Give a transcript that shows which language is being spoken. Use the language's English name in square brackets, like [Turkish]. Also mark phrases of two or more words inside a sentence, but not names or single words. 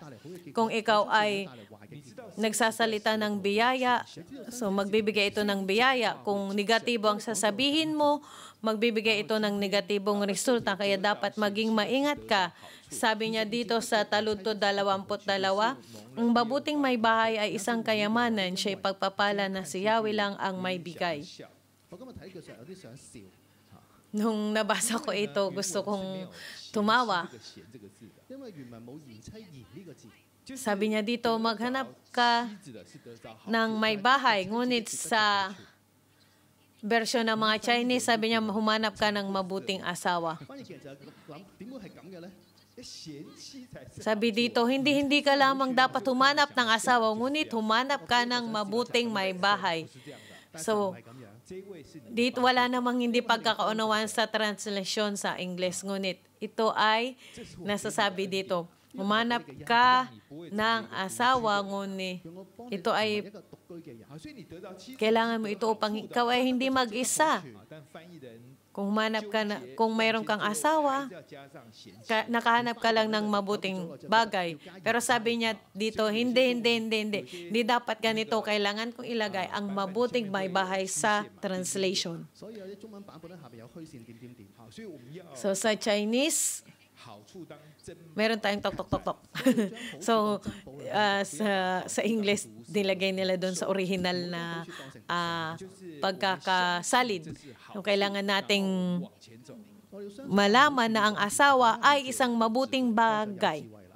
[Filipino] Kung ikaw ay nagsasalita ng biyaya, so magbibigay ito ng biyaya. Kung negatibo ang sasabihin mo, magbibigay ito ng negatibong resulta, kaya dapat maging maingat ka. Sabi niya dito sa Taludtod 22, ang mabuting may bahay ay isang kayamanan, siya'y pagpapala na si Yahweh lang ang may bigay. [Cantonese] 我今日睇嘅時候有啲想笑， [Filipino] Nung nabasa ko ito, gusto kong tumawa. [Cantonese] 因為原文冇賢妻賢呢個字， [Filipino] Sabi niya dito, maghanap ka ng may bahay, ngunit sa version ng mga Chinese, sabi niya, humanap ka ng mabuting asawa. [Cantonese] 翻譯嘅人就諗點會係咁嘅咧？ [Filipino] Sabi dito, hindi ka lamang dapat humanap ng asawa, ngunit humanap ka ng mabuting may bahay. So, [Cantonese] 係咁樣。 [Filipino] dito wala namang hindi pagkakaunawaan sa translation sa English, ngunit ito ay nasasabi dito, humanap ka ng asawa, ngunit ito ay [Cantonese] 一個獨居嘅人， [Filipino] kailangan mo ito upang ikaw ay hindi mag-isa. Kung humanap ka na, kung mayroon kang asawa, nakahanap ka lang ng mabuting bagay. Pero sabi niya dito, hindi dapat ganito. Kailangan kong ilagay ang mabuting may bahay sa translation. [Cantonese] 所以有啲中文版本咧下邊有虛線點點點。 [Filipino] So sa Chinese, meron tayong tok. So sa English, nilagay nila doon sa original na pagkakasalid. So, kailangan nating malaman na ang asawa ay isang mabuting bagay.